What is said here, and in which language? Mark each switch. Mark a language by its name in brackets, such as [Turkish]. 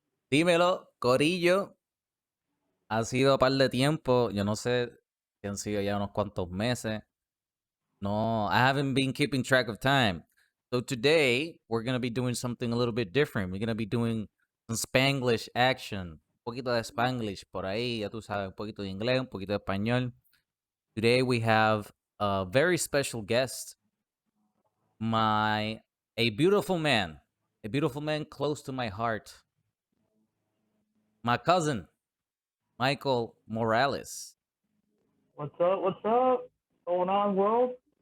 [Spanish] Dímelo, Corillo. Ha sido un par de tiempo. Yo no sé si han sido ya unos cuantos meses. [English] No, I haven't been keeping track of time. So today, we're going to be doing something a little bit different. We're going to be doing some Spanglish action. [Spanish] Un poquito de Spanglish por ahí, ya tú sabes, un poquito de inglés, un poquito de español. [English] Today we have a very special guest. A beautiful man close to my heart. My cousin, Michael Morales. What's up? What's up? Going on, world?